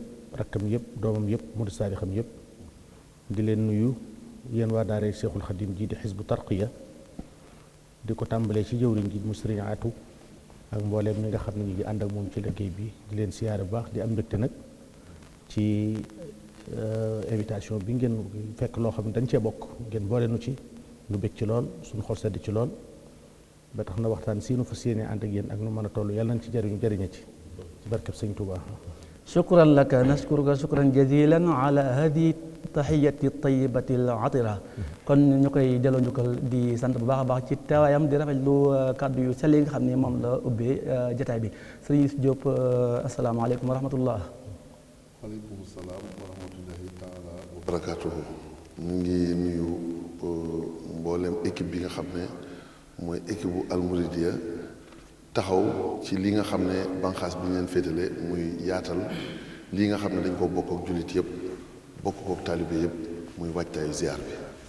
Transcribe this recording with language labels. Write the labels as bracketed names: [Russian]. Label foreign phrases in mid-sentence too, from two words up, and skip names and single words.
[Wolof] rakkam yëpp doomam yëpp murid saadixam yëpp di leen nuyu yéen waa daara Cheikhul Khadim ji di Hizbut Tarqiyyah di ko tàmbalee ci jëwriñ ji mu Sëriñ Atu ak mbooleem ñi nga xam ne ñu ngi ànd ak moom ci liggéey bi di leen siyaare bu baax di am mbégte nag ci invitation bi ngeen fekk loo xam ne dañ cee bokk ngeen boole nu ci nu bég ci lool suñu xol sedd ci lool ba tax na waxtaan si nu fas yéene ànd ak yéen ak nu mën a toll yàlla nañ ci jëriñe ci barkeb Sëñ Tuubaa. [Arabic] شكرا لك نشكرك شكرا جزيلا على هذه التحية الطيبة العطرة [Wolof] kon ñu koy delloo njukkal di sant bu baax a baax ci teewaayam di rafetlu kàddu yu sell yi nga xam ne moom la ubbee jotaay bi Serigne Youssou Diop [Arabic] السلام عليكم ورحمة الله. وعليكم السلام ورحمة الله تعالى وبركاته. [Wolof] ñu ngi nuyu mboolem équipe bi nga xam ne mooy équipe bu Al Mouridiyyah taxaw ci li nga xam ne banqaas bi ñu leen féetale muy yaatal lii nga xam ne dañ ko bokk ak jullit yëpp bokk kook taalibe yëpp muy waajtaayu ziar bi